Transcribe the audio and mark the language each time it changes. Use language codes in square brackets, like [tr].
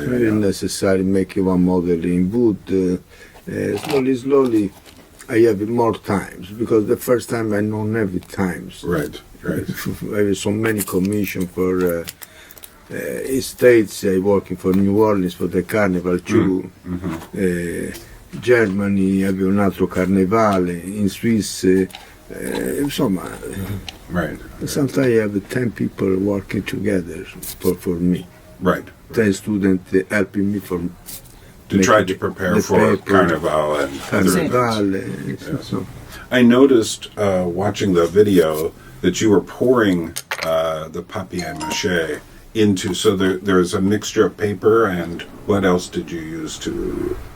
[en] Very necessary making one model in wood. Slowly I have more times because the first time I don't have it times. Right. I have so many commissions for estates. I working for New Orleans for the carnival too. [it] Germany avevo un altro carnevale, in Swiss, insomma. [en] Right. Sometimes I have 10 people working together for me. Right. 10 students helping me for To try to prepare for Carnival and other events. so. I noticed watching the video that you were pouring the papier-mâché into, so there's a mixture of paper, and what else did you use to